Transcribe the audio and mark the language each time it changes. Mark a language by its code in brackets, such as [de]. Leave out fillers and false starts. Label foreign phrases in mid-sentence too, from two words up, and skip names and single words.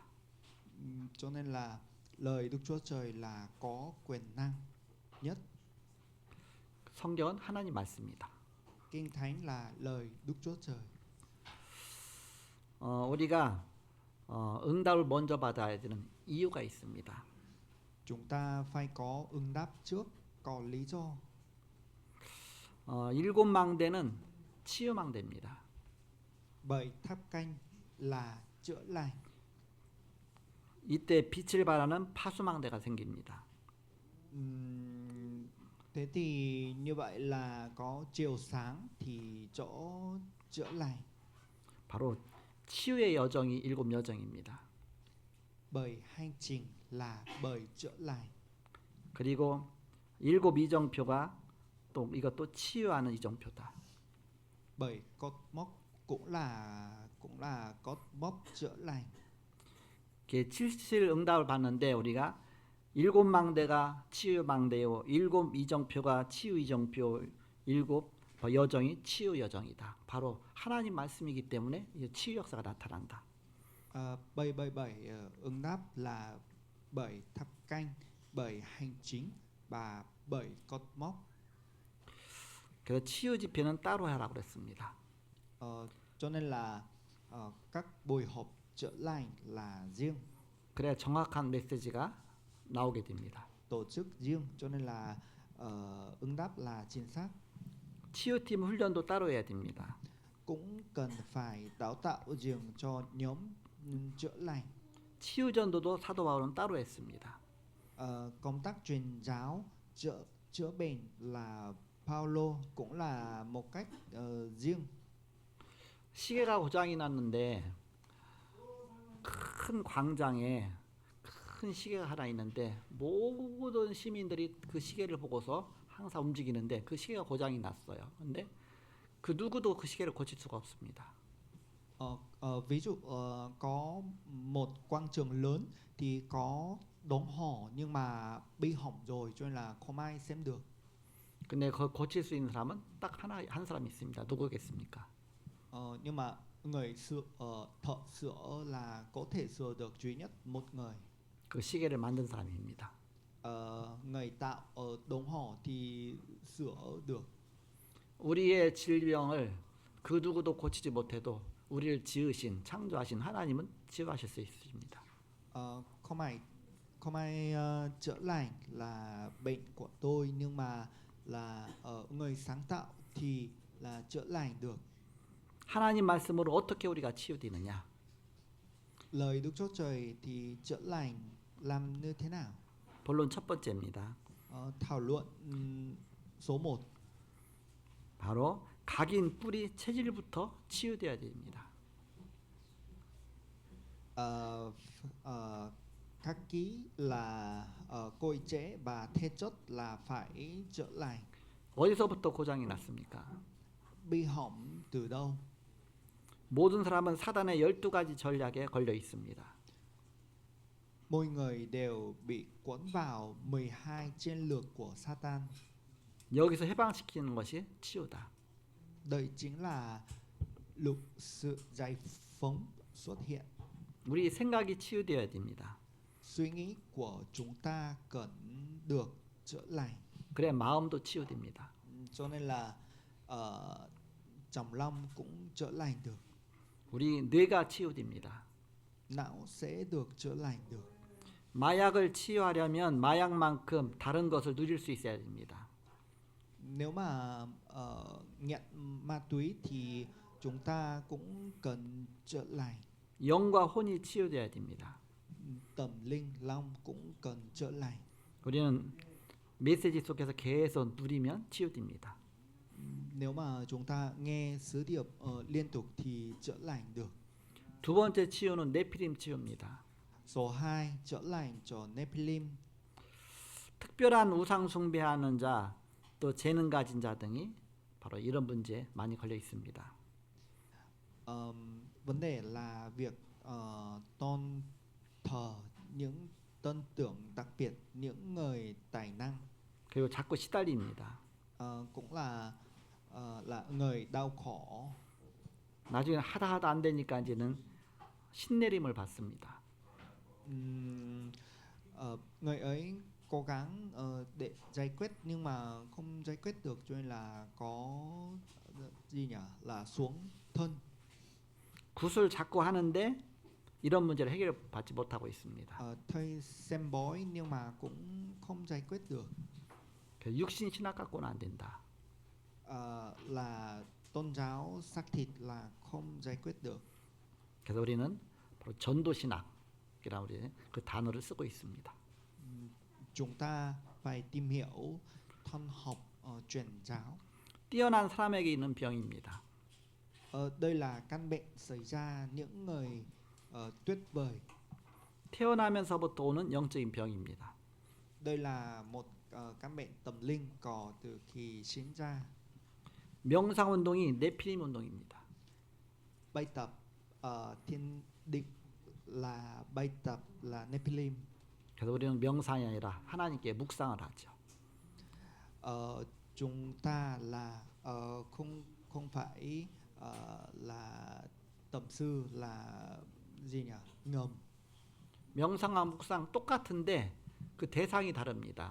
[vi] Cho nên là lời Đức Chúa Trời là có quyền năng nhất. [ko] 성경은 하나님 말씀입니다. [vi] Kinh Thánh là lời Đức Chúa Trời. [ko] 우리가 응답을 먼저 받아야 되는 이유가 있습니다. [vi] Chúng ta phải có ứng đáp trước, có lý do. [ko] 일곱 망대는 치유 망대입니다. [vi] Bởi tháp canh là chữa lành. [ko] 이때 빛을 발하는 파수 망대가 생깁니다. [vi] Thế thì như vậy là có chiều sáng thì chỗ chữa lành. [ko] 바로 치유의 여정이 일곱 여정입니다. [vi] Bởi hành trình là bởi chữa lành. [ko] 그리고 일곱 이정표가 또 이것도 치유하는 이정표다. [vi] Bởi cột mốc cũng là cột mốc chữa lành. [ko] 이게 칠칠 응답을 받는데 우리가 일곱 망대가 치유 망대요, 일곱 이정표가 치유 이정표, 일곱 여정이 치유 여정이다. 바로 하나님 말씀이기 때문에 치유 역사가 나타난다. [vi] Bởi ứng đáp là bởi tháp canh, bởi hành chính và bởi cột mốc. [ko] 그래서 치유 집회는 따로 하라고 그랬습니다. [vi] Cho nên là các buổi họp chữa lành là riêng, [ko] 그래야 정확한 메시지가 나오게 됩니다. [vi] tổ chức riêng, cho nên là ứng đáp là chính xác. [ko] 치유팀 훈련도 따로 해야 됩니다. [vi] Cũng cần phải đào tạo riêng cho nhóm chữa lành. [ko] 치유전도도 사도 바울은 따로 했습니다. [vi] Công tác truyền giáo chữa bệnh là Paulo cũng là một cách riêng. [ko] 시계가 고장이 났는데 큰 광장에 큰 시계가 하나 있는데 모든 시민들이 그 시계를 보고서 항상 움직이는데 그 시계가 고장이 났어요. 근데 그 누구도 그 시계를 고칠 수가 없습니다. [vi] Ví dụ có một quảng trường lớn thì có đồng hồ nhưng mà bị hỏng rồi cho nên là không ai xem được. [ko] 근데 그걸 고칠 수 있는 사람은 딱 한 사람 있습니다. 누구겠습니까? [vi] Nhưng mà người thợ sửa là có thể sửa được duy nhất một người. [ko] 그 시계를 만든 사람입니다. [vi] Người tạo đồng hồ thì sửa được. [ko] 우리의 질병을 그 누구도 고치지 못해도 우리를 지으신 창조하신 하나님은 치유하실 수 있습니다. [vi] Không ai chữa lành là bệnh của tôi, nhưng mà là người sáng tạo thì là chữa lành được. [ko] 하나님 말씀으로 어떻게 우리가 치유되느냐? [vi] Lời Đức Chúa Trời thì chữa lành làm như thế nào? [ko] 본론 첫 번째입니다. [vi] Thảo luận số 1. [ko] 바로 각인 뿌리 체질부터 치유되어야 됩니다. [vi] Các ký là cội rễ và thể chất là phải chữa lành. [ko] 어디서부터 고장이 났습니까? [vi] Bị hỏng từ đâu? [ko] 모든 사람은 사단의 12가지 전략에 걸려 있습니다. [vi] Mỗi người đều bị cuốn vào 12 chiến lược của Satan. [ko] 여기서 해방시키는 것이 치유다. [vi] Đây chính là sự giải phóng xuất hiện. [ko] 우리 생각이 치유되어야 됩니다. [vi] Suy nghĩ của chúng ta cần được chữa lành. [ko] 그래 마음도 치유됩니다. [vi] Cho nên là trong lòng cũng chữa lành được. [ko] 우리 뇌가 치유됩니다. [vi] Não sẽ được chữa lành được. [ko] 마약을 치유하려면 마약만큼 다른 것을 누릴 수 있어야 됩니다. [vi] Nếu mà nghiện ma túy thì chúng ta cũng cần chữa lành. [ko] 영과 혼이 치유되어야 됩니다. [vi] Tâm linh long cũng cần chữa lành. [ko] 우리는 메시지 속에서 계속 누리면 치유됩니다. [vi] Nếu mà chúng ta nghe sứ điệp liên tục thì chữa lành được. [ko] 두 번째 치유는 네피림 치유입니다. [vi] Số 2, chữa lành cho Nephilim. [ko] 특별한 우상 숭배하는 자, 또 재능 가진 자 등이 바로 이런 문제에 많이 걸려 있습니다. [vi] Vấn đề là việc tôn thờ những tôn tượng đặc biệt, những người tài năng, [ko] 그리고 자꾸 시달립니다. [vi] cũng là người đau khổ. [ko] 나중에 하다 안 되니까 이제는 신내림을 받습니다. [vi] Người ấy cố gắng để giải quyết nhưng mà không giải quyết được, cho nên là có gì nhỉ, là xuống thân. [ko] 굿을 자꾸 하는데 이런 문제를 해결받지 못하고 있습니다. [vi] Thầy xem bói nhưng mà cũng không giải quyết được. [ko] 육신 신학 갖고는 안 된다. [vi] Là tôn giáo xác thịt là không giải quyết được. [ko] 그래서 우리는 바로 전도 신학이라고 우리 그 단어를 쓰고 있습니다. [vi] Chúng ta phải tìm hiểu thân học truyền giáo. [ko] 뛰어난 사람에게 있는 병입니다. [vi] Đây là căn bệnh xảy ra những người tuyệt vời. [ko] 태어나면서부터 오는 영적인 병입니다. [vi] Đây là một căn bệnh tâm linh có từ khi sinh ra. [ko] 명상 운동이 네피림 운동입니다. [vi] Bài tập thiên định là bài tập là Nephilim. [ko] 그래서 우리는 명상이 아니라 하나님께 묵상을 하죠. [vi] Chúng ta là không phải là tầm sư, là gì nhỉ? Ngầm. [ko] 명상과 묵상 똑같은데 그 대상이 다릅니다.